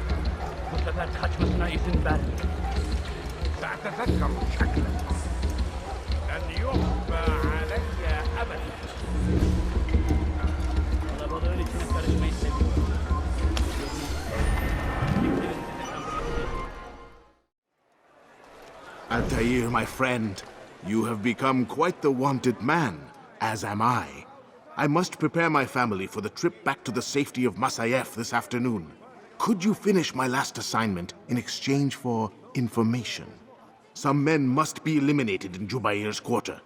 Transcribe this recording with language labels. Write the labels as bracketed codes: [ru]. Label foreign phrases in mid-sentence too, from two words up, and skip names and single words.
[tr] Bu sefer kaçmasına izin vermeyin. [ar] سأتذكر شكلك لن يخفى علي أبدا. [tr] Kalabalığın içine karışmayı seviyorum. [en] Altair, my friend, you have become quite the wanted man, as am I. I must prepare my family for the trip back to the safety of Masayef this afternoon. Could you finish my last assignment in exchange for information? Some men must be eliminated in Jubair's quarter.